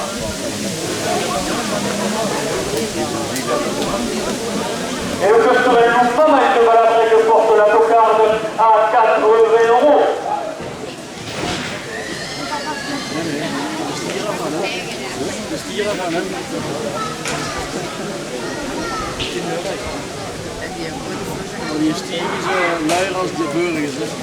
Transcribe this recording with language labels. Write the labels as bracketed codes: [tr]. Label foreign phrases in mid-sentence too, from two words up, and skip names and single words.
[fr] Et le Club Torel Mama de Valabrègue porte la cocarde à 80 €. [nl] Die stieren ze luier als de burgers.